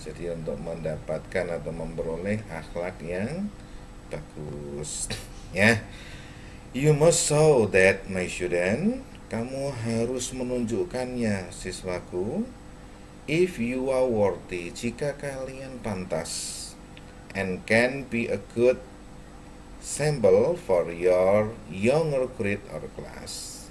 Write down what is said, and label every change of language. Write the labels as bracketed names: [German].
[Indonesian] Jadi untuk mendapatkan atau memperoleh akhlak yang bagus ya. [English] You must show that, my student. [Indonesian] Kamu harus menunjukkannya, siswaku. [English] If you are worthy, [Indonesian] jika kalian pantas, [English] and can be a good sample for your younger grade or class.